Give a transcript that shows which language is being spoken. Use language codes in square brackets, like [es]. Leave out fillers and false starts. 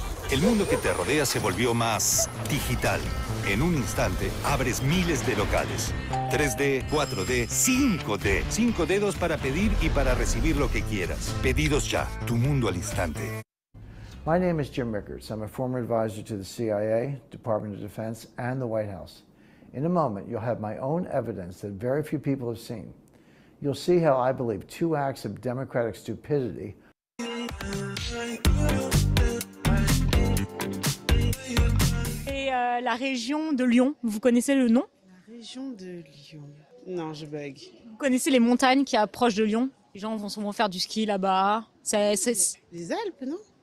[es] El mundo que te rodea se volvió más digital. En un instante, abres miles de locales. 3D, 4D, 5D. 5 dedos para pedir y para recibir lo que quieras. Pedidos ya. Tu mundo al instante. [en] My name is Jim Rickards. I'm a former advisor to the CIA, Department of Defense, and the White House. In a moment, you'll have my own evidence that very few people have seen. You'll see how I believe 2 acts of democratic stupidity. [fr] Et la région de Lyon, vous connaissez le nom? La région de Lyon. Non, je bug. Vous connaissez les montagnes qui approchent de Lyon? Les gens vont souvent faire du ski là-bas. Les Alpes, non?